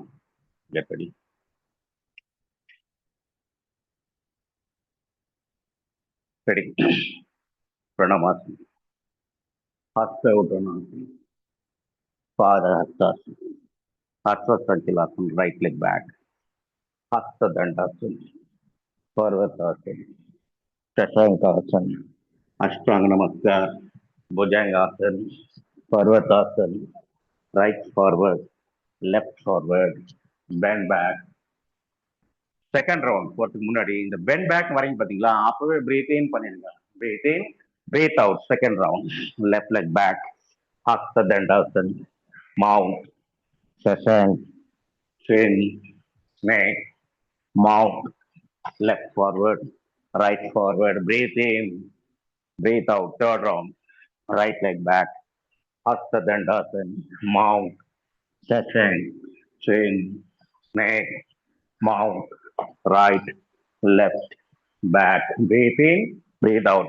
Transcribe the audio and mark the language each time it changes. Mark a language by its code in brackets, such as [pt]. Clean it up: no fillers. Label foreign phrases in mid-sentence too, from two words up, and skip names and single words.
[en] Get ready. Ready. [sa] प्रणामासन, हस्त उत्तानासन, पाद हस्तासन, अश्वसञ्चालनासन, [en] right leg back, [sa] हस्त दण्डासन, पर्वतासन, शशांकासन, अष्टांग नमस्कार, भुजंगासन, पर्वतासन, [en] right forward, left forward, bend back. second round [ta] போறதுக்கு முன்னாடி இந்த [en] bend back [ta] வரைக்கும் பாத்தீங்களா, அப்பவே [en] breathe in [ta] பண்ணிடுங்க. [en] Breathe in, breathe out. Second round left leg back, [sa] हस्त दण्डासन, [en] mount, शशांक, chin, snake, mount, left forward, right forward, breathe in, breathe out. Third round, right leg back, [sa] हस्त दण्डासन, [en] mount, Shashank, chin, snake, mount, right, left, back, breathe in, breathe out.